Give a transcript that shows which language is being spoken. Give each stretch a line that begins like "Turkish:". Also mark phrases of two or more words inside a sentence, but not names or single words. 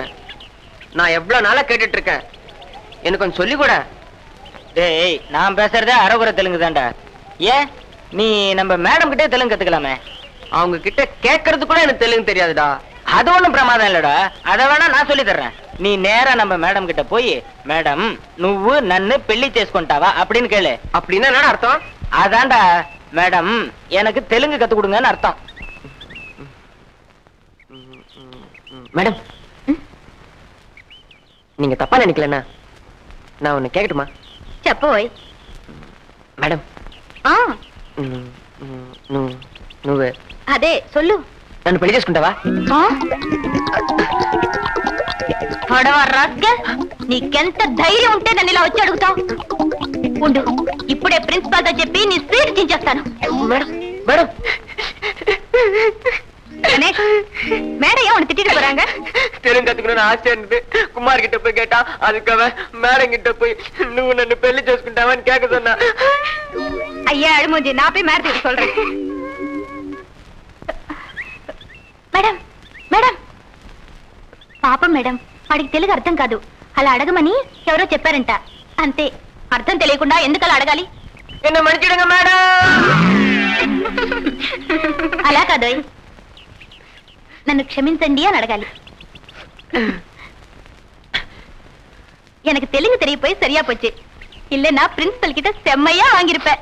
Tamil: நான் எவ்வளவு நாளா கேட்டுட்டு இருக்கேன், எனக்கு கொஞ்சம் சொல்லி கூட. டேய், நான் பேசுறதே அரைகுறை தெலுங்கு தான்டா. ஏன் நீ நம்ம மேடம் கிட்டே தெலுங்கு கத்துக்கலாமே? அவங்க கிட்ட கேட்கறது கூட எனக்கு தெலுங்கு தெரியாதுடா. அது ஒண்ணும் பிரமாதம் இல்லடா, அதை வேணா நான் சொல்லி தர்றேன். நீ நேரா நம்ம மேடம் கிட்ட போய், மேடம்
Telugu: నువ్వు నన్ను పెళ్లి చేసుకుంటావా
Tamil: அப்படின்னு கேளு. அப்படின்னா என்ன அர்த்தம்? அதான்டா, மேடம் எனக்கு தெலுங்கு கத்து கொடுங்கன்னு அர்த்தம். மேடம், நீங்க தப்பா நினைக்கலன்னா நான் ஒண்ணு கேட்கட்டுமா?
Telugu: చెప్పోయ్. மேடம், నువ్వు అదే సొల్లు. నన్ను పెళ్లి చేసుకుంటావా? నీకెంత ధైర్యం ఉంటే నన్ను ఇలా వచ్చి అడుగుతావు? ఉండు, ఇప్పుడే ప్రిన్సిపాల్ తో చెప్పి నీ సీట్ చించేస్తాను.
Tamil: மேடம் மேடம் மேடம் ஏன் உன்னை திட்டிட்டு போறாங்க? தெலுங்கு கத்துக்கணும்னு ஆசை இருந்து குமார் கிட்ட போய் கேட்டா, அதுக்காக மேடம் கிட்ட போய்
Telugu: నువ్వు నన్ను పెళ్లి చేసుకుంటావని
Tamil: கேட்க சொன்னா. ஐயா அழுமூஞ்சி, நான் போய் மேடத்துக்கு சொல்றேன்.
Telugu: మేడం మేడం, పాపం మేడం, వాడికి తెలుగు అర్థం కాదు. అలా అడగమని ఎవరో చెప్పారంట, అంతే. అర్థం తెలియకుండా ఎందుకు అలా అడగాలి?
Tamil: என்ன மன்னிச்சிடுங்க மேடம்.
Telugu: అలా కాదు, నన్ను క్షమించండి అని అడగాలి.
Tamil: எனக்கு தெலுங்கு தெரிய போய் சரியா போச்சு. இல்லன்னா பிரின்சிபல் கிட்ட செம்மையா வாங்கிருப்பேன்.